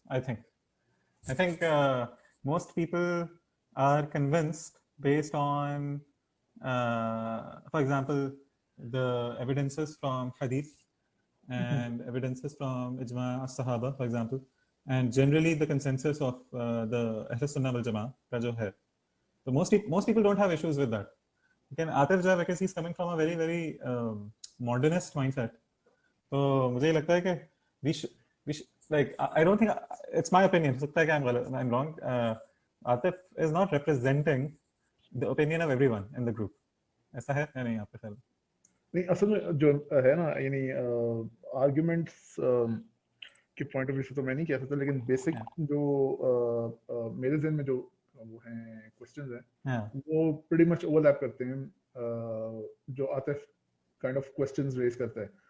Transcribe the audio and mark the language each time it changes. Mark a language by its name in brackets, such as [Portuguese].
[English] I think most people are convinced based on for example the evidences from hadith and evidences from ijma as-sahaba for example, and generally the consensus of the Ahl Sunnah wal Jama'ah [Urdu] ka jo hai. [English] So most people don't have issues with that. Again, Atif [Urdu] jo hai, [English] because he's coming from a very very modernist mindset. [Urdu] تو مجھے یہ لگتا ہے کہ [English] like I don't think it's my opinion, [Urdu] ہو سکتا ہے کہ [English] I'm wrong. Atif is not representing the opinion of everyone in the group. [Urdu] ایسا ہے یا نہیں آپ کے خیال میں؟ نہیں, اصل میں جو ہے نا, یعنی آرگیومنٹس کے پوائنٹ آف ویو سے تو میں نہیں کہہ سکتا, لیکن بیسک جو میرے ذہن میں جو وہ ہیں کوسچنز ہیں وہ پریٹی مچ اوور لیپ کرتے ہیں جو Atif kind of questions raise کرتا ہے.